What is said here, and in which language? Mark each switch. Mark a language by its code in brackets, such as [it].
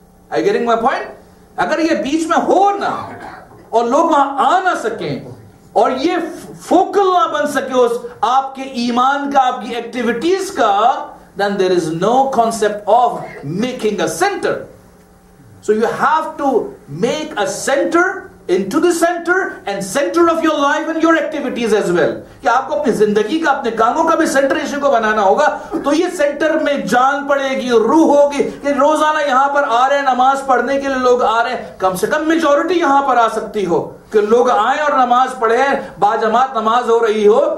[en] Are you getting my point؟ [ur] اگر یہ بیچ میں ہو نہ اور لوگ وہاں آ نہ سکیں اور یہ فوکل نہ بن سکے اس آپ کے ایمان کا، آپ کی ایکٹیویٹیز کا، [en] then there is no concept of making a center. So you have to make a center into the center and center of your life and your activities as well. [ur] کہ آپ کو اپنی زندگی کا، اپنے کاموں کا بھی سینٹر اسی کو بنانا ہوگا. تو یہ سینٹر میں جان پڑے گی، روح ہوگی کہ روزانہ یہاں پر آ رہے ہیں، نماز پڑھنے کے لیے لوگ آ رہے ہیں. کم سے کم میجورٹی یہاں پر آ سکتی ہو کہ لوگ آئیں اور نماز پڑھیں، باجماعت نماز ہو رہی ہو.